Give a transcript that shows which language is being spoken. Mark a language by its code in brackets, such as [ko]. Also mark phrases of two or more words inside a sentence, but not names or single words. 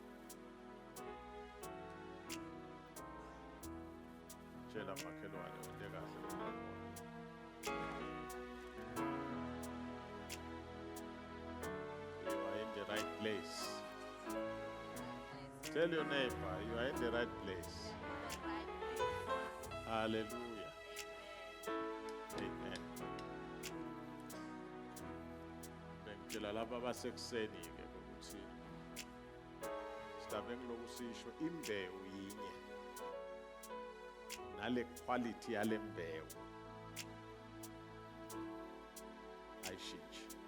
[ss] Chela makelwane ondeka [en] You are in the right place. Tell your neighbor, you are in the right place. Hallelujah. Amen. [ss] Bengitshela laba abasekuseni ke ukuthi sidabe ngilokusisho imbewu yinye. Nale quality yale mbewu ayishintshi.